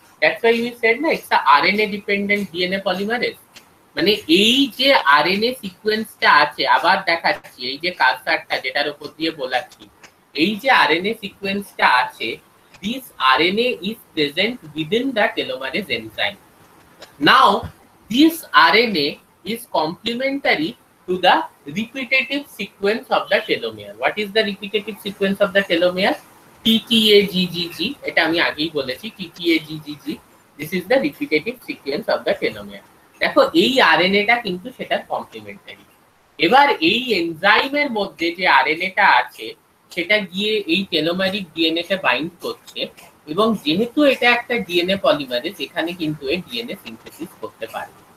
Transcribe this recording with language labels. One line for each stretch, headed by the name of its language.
English: That's why we said না it's a RNA dependent DNA polymerase.
Bangla: মানে এই যে আরএনএ সিকোয়েন্সটা আছে, আবার দেখাচ্ছি এই যে কার্সারটা যেটার উপর দিয়ে বোলাচ্ছি, এই যে আরএনএ সিকোয়েন্সটা আছে,
English: this RNA is present within the telomerase enzyme. Now this RNA is complementary to the repetitive sequence of the telomere. What is the repetitive sequence of the telomere? TTAGGG.
Bangla: এটা আমি আগেই বলেছি, TTAGGG.
English: This is the repetitive sequence of the telomere.
Bangla: দেখো এই আরএনএটা কিন্তু সেটা complimentary. এবার এই এনজাইমের মধ্যে যে আরএনএটা আছে সেটা গিয়ে এই টেলোমেরিক ডিএনএ কে বাইন্ড করছে, এবং যেহেতু এটা একটা ডিএনএ পলিমারেজ এখানে কিন্তু এই ডিএনএ সিনথেসিস করতে পারে।